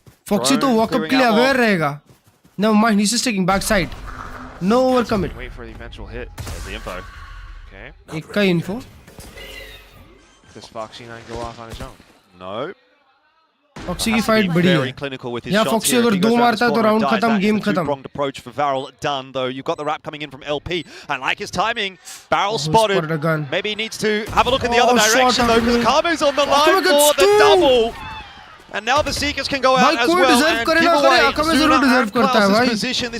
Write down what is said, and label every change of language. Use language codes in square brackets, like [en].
[hi] Foxy तो walk up के लिए aware रहेगा. [en] Never mind, he's just taking backside. No overcommit. Wait for the eventual hit. There's the info. Okay. [hi] एक का info. [en] Does Foxy9 go off on his own? No. [hi] Foxy की fight बड़ी है. या Foxy अगर 2 मारता है तो round खत्म, game खत्म. [en] Two-pronged approach for Varel done, though. You've got the wrap coming in from LP. I like his timing. Barrel spotted. Maybe he needs to have a look in the other direction, though, because Kamu's on the line for the double. And now the Seekers can go out as well and give away Zuna and Klaus's position.